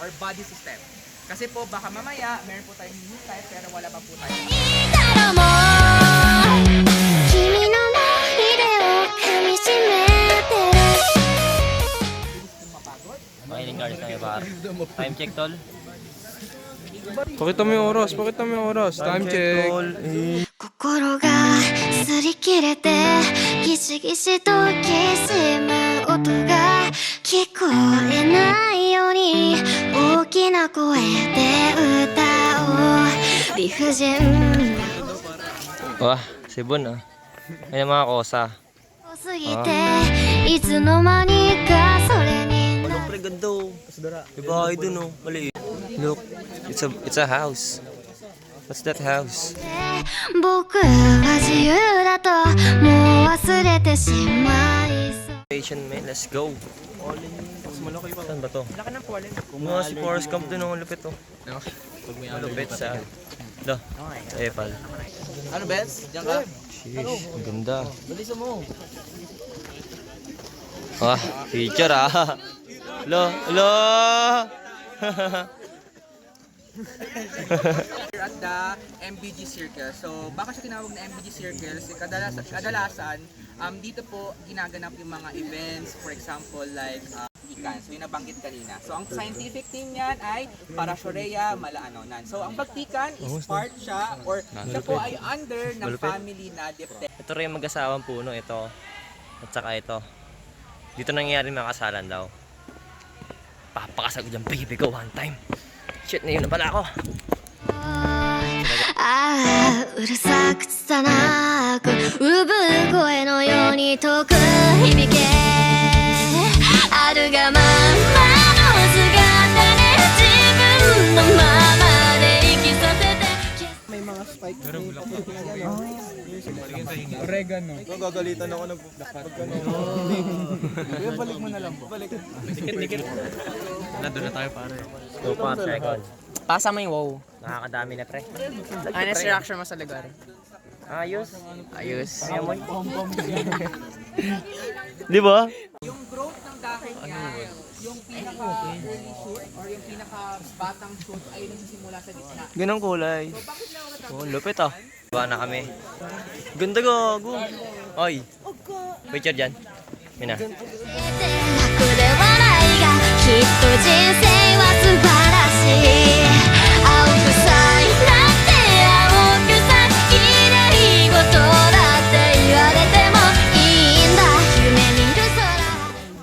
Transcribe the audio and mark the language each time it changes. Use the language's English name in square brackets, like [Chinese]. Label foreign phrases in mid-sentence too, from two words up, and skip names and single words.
[English] body system. [Filipino] Kasi po baka mamaya meron po tayong hinihintay pero wala pa po tayo. [Japanese] だろも君の思い出を噛みしめてる [Filipino] Makiling guards na yung bar. [English] Time check, tol. [Filipino] Pakita mo yung oras, pakita mo yung oras. [English] Time check. [Filipino] tol. [Japanese] 心が擦り切れてギシギシときしむ音が聞こえないように大きな声で歌おう理不尽 [Filipino] Wah, sibon ah. Ayan mga kosa. [Japanese] すぎていつの間にかそれに [Filipino] Anong pre ganda oh. May bahay dun oh. Maliit. [English] Look, it's a house. What's that house? [Japanese] 僕は自由だともう忘れてしまいそう [English] Station man, let's go. [Filipino] Saan ba to? Laki ng pollen. Mga si Forest Camp dun oh. Lupit oh. Malupit sa... Da. Epal. Ano, Benz? Diyan ka? Sheesh, ang ganda. Bilisan mo. Ah, picture ah. Hello, hello. [English] We're at the MBG Circle. [Filipino] So, baka siya tinawag na MBG Circle kasi kadalasan dito po ginaganap yung mga events, [English] for example, like [Filipino] Tikan. So, yung nabanggit kanina. So, ang scientific name niyan ay Parashorea malaanonan. So, ang pagtikan [English] is part [Filipino] siya or siya po ay under ng family na Diptera. Ito rin yung mag-asawang puno, ito. At saka ito. Dito nangyayari mga kasalan daw. Papakasal ko dyan, baby ko, [English] one time. [Filipino] Shit, na yun na pala ako. [Japanese] ああうるさく拙く産声のように遠く響けあるがままの姿で自分のままで生きさせて [Filipino] May mga spike. Oregano. Gagalitan ako ng pagkano. Balik mo na lang po. Balik. Dikit. Nandun na tayo pare. So, 5 seconds. Pasa mo yung wow. Nakakadami na pre. Ano yung reaction mo sa lugar? Ayos. Ayos. Di ba? Yung growth ng dahil niya, yung [English] pinaka-early shoot [Filipino] or yung pinaka-batang shoot ay nagsisimula sa gitna. Ganong kulay. Oh, lupit ah. Diba na kami. Ganda gago. Ay. Picture dyan. Mina. [Japanese] 楽で笑いがきっと人生は素晴らしい青く咲いたって青く咲き綺麗事だって言われてもいいんだ夢見る空